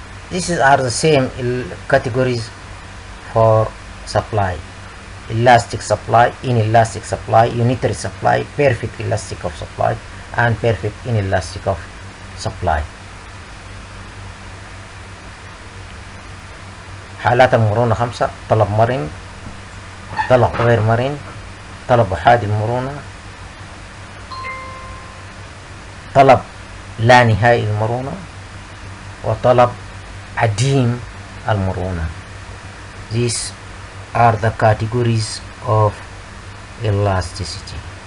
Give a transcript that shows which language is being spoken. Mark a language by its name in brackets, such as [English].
[English] These are the same categories for supply: elastic supply, inelastic supply, unitary supply, perfect elastic of supply, and perfect inelastic of supply. [Arabic] حالات المرونة 5: طلب مرن، طلب غير مرن، طلب أحادي المرونة، طلب لا نهائي المرونة، وطلب عديم المرونة. [English] These are the categories of elasticity.